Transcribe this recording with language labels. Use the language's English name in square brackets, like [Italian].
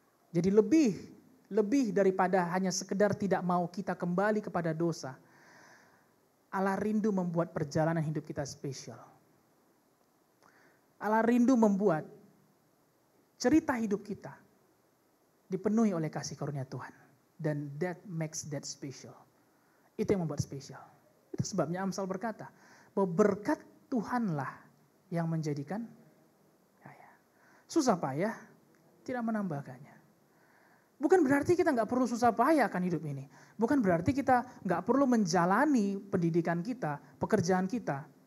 [Indonesian] Jadi lebih daripada hanya sekedar tidak mau kita kembali kepada dosa, Allah rindu membuat perjalanan hidup kita spesial. Allah rindu membuat cerita hidup kita dipenuhi oleh kasih karunia Tuhan. [English] Dan that makes that special. [Indonesian] Itu yang membuat spesial. Itu sebabnya Amsal berkata, bahwa berkat Tuhanlah yang menjadikan kaya. Susah payah tidak menambahkannya. Bukan berarti kita nggak perlu susah payah akan hidup ini. Bukan berarti kita nggak perlu menjalani pendidikan kita, pekerjaan kita